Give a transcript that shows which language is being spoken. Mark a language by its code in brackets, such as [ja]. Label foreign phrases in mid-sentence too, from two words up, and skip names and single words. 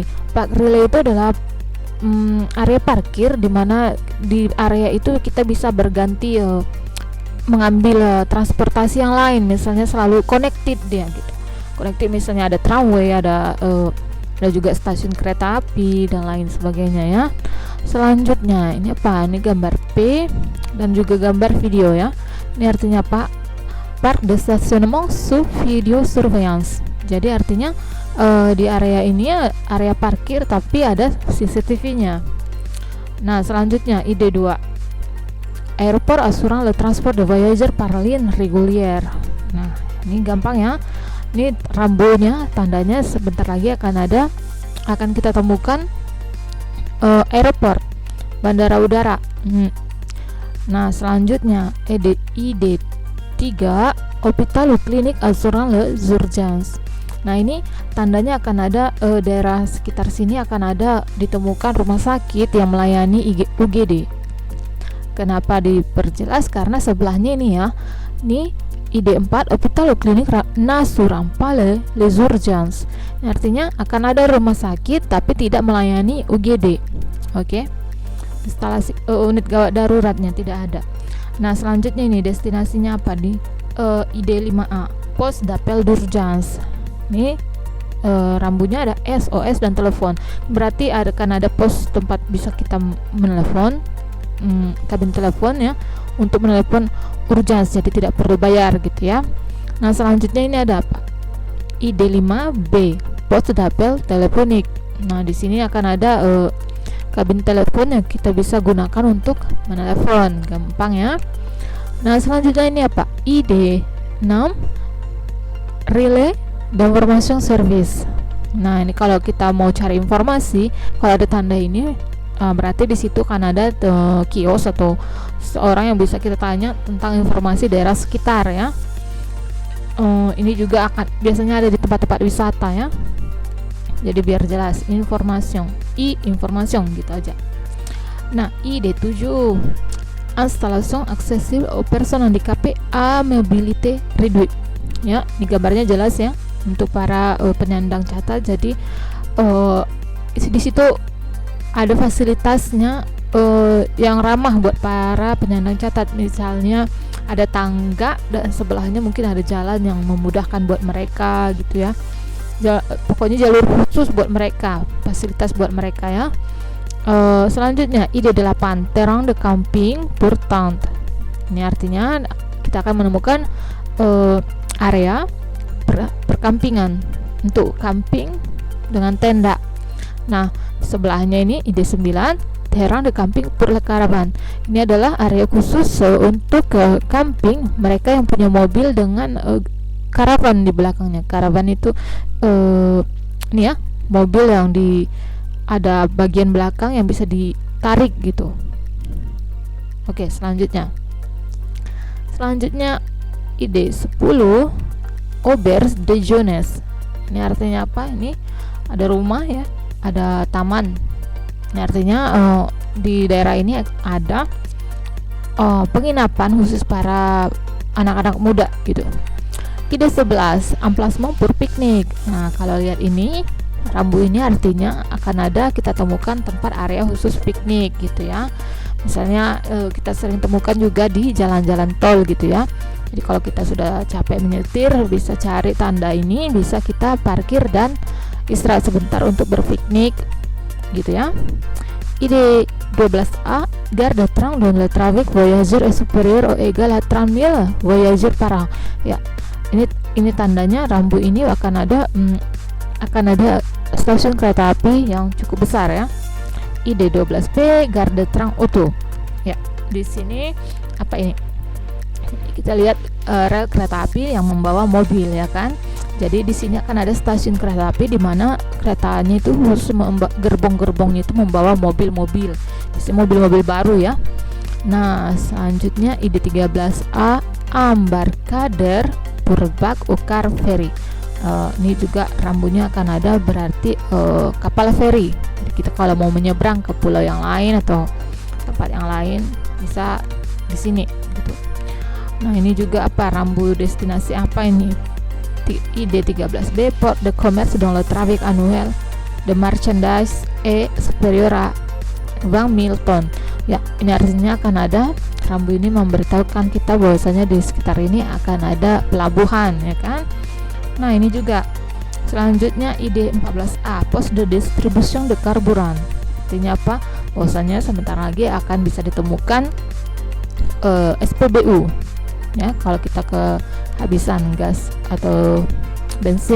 [id] Parc Relais itu adalah area parkir di mana di area itu kita bisa berganti mengambil transportasi yang lain, misalnya selalu connected dia gitu. Connected misalnya ada tramway, ada juga stasiun kereta api dan lain sebagainya ya. Selanjutnya ini apa? Ini gambar P dan juga gambar video ya. Ini artinya apa? [fr] Parc de Stationnement sous video surveillance. [id] Jadi artinya di area ini area parkir tapi ada CCTV-nya. Nah, selanjutnya ID2. [fr] Aéroport assurant le transport de voyageurs par ligne régulière. [id] Nah, ini gampang ya. Ini rambunya, tandanya sebentar lagi akan kita temukan airport, bandara udara. Nah, selanjutnya ID3, [fr] hôpital ou clinique assurant les urgences. [id] Nah, ini tandanya akan ada daerah sekitar sini akan ada ditemukan rumah sakit yang melayani UGD. Kenapa diperjelas? Karena sebelahnya ini ya. Ini ID4, [fr] hôpital ou clinique n'assurant pas les urgences. [id] Artinya akan ada rumah sakit tapi tidak melayani UGD. Oke. Instalasi unit gawat daruratnya tidak ada. Nah, selanjutnya ini destinasinya apa di ID5A, [fr] poste d'appel d'urgence. [id] Ini rambunya ada SOS dan telepon. Berarti akan ada pos tempat bisa kita menelepon, kabin telepon ya, untuk menelepon urgence, jadi tidak perlu bayar gitu ya. Nah, selanjutnya ini ada apa? [fr] ID5B, poste d'appel téléphonique. [id] Nah, di sini akan ada kabin telepon yang kita bisa gunakan untuk menelepon, gampang ya. Nah, selanjutnya ini apa? ID6, [fr] relay d'information service. [id] Nah, ini kalau kita mau cari informasi, kalau ada tanda ini berarti di situ kan ada kios atau seorang yang bisa kita tanya tentang informasi daerah sekitar ya. Ini juga akan biasanya ada di tempat-tempat wisata ya. Jadi biar jelas, information gitu aja. Nah, ID7, [fr] installation accessible aux personnes handicapées à mobilité réduite. [id] Ya, ini gambarnya jelas ya untuk para penyandang catat. Jadi di situ ada fasilitasnya yang ramah buat para penyandang catat. Misalnya ada tangga dan sebelahnya mungkin ada jalan yang memudahkan buat mereka gitu ya. Pokoknya jalur khusus buat mereka, fasilitas buat mereka ya. Selanjutnya ID8, [fr] terrain de camping pour tente. [id] Ini artinya kita akan menemukan area perkampingan untuk camping dengan tenda. Nah, sebelahnya ini ID9, [fr] terrain de camping pour la caravane. [id] Ini adalah area khusus untuk camping mereka yang punya mobil dengan karavan di belakangnya. Karavan itu ini ya, mobil yang ada bagian belakang yang bisa ditarik gitu. Oke, selanjutnya ID10, [fr] auberge de jeunesse. [id] Ini artinya apa? Ini ada rumah ya, ada taman. Ini artinya di daerah ini ada penginapan khusus para anak-anak muda gitu. Ide 11, [fr] emplacement pour piknik. [id] Nah, kalau lihat ini rambu ini artinya akan ada kita temukan tempat area khusus piknik gitu ya. Misalnya kita sering temukan juga di jalan-jalan tol gitu ya. Jadi kalau kita sudah capek menyetir, bisa cari tanda ini, bisa kita parkir dan istirahat sebentar untuk berpiknik gitu ya. [fr] Ide 12A, gare de train dont le trafic voyageur est supérieur ou égal à 30 000 voyageurs par an. [id] Ya, ini tandanya rambu ini akan ada stasiun kereta api yang cukup besar ya. [fr] Ide 12B, gare de train auto. [id] Ya, di sini apa ini? Kita lihat rel kereta api yang membawa mobil ya kan. Jadi di sini akan ada stasiun kereta api di mana keretanya itu khusus gerbong-gerbongnya itu membawa mobil-mobil. Ini mobil-mobil baru ya. Nah, selanjutnya ide 13A, [fr] embarcadère pour bac au car ferry. [id] Ini juga rambunya akan ada berarti kapal feri. Jadi kita kalau mau menyeberang ke pulau yang lain atau tempat yang lain bisa di sini gitu. Nah, ini juga apa rambu destinasi apa ini? [fr] Ide 13B, port de commerce dont le trafic annuel de marchandise est supérieur à 20 000 tonnes. [id] Ya, ini artinya akan ada rambu ini memberitahukan kita bahwasanya di sekitar ini akan ada pelabuhan ya kan. Nah, ini juga selanjutnya ide 14A, [fr] poste de distribution de carburant. [id] Artinya apa? Bahwasanya sebentar lagi akan bisa ditemukan SPBU ya kalau kita kehabisan gas atau bensin.